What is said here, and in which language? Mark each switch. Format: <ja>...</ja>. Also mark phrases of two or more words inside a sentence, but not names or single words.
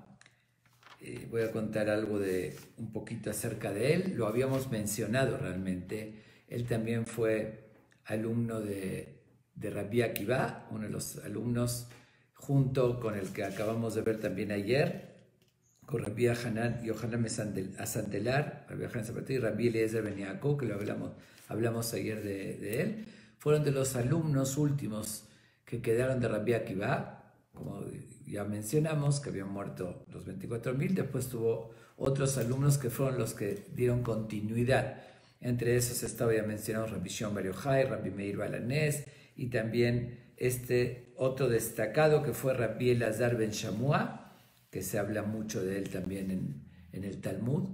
<es>Voy a contar algo un poquito acerca de él. Lo habíamos mencionado realmente. Él también fue alumno de Rabbi Akiva, uno de los alumnos, junto con el que acabamos de ver también ayer, con Rabbi Yohanan Asantelar, Rabbi Yohanan Zapatir y Rabbi Eliezer ben Yaakov, que lo hablamos ayer de él. Fueron de los alumnos últimos que quedaron de Rabbi Akiva. Como ya mencionamos, que habían muerto los 24.000, después tuvo otros alumnos que fueron los que dieron continuidad. Entre esos estaba ya mencionado Rabbi Shimon Bar Yochai, Rabbi Meir Balanés, y también este otro destacado que fue Rabbi Elazar ben Shamua, que se habla mucho de él también en el Talmud.</es>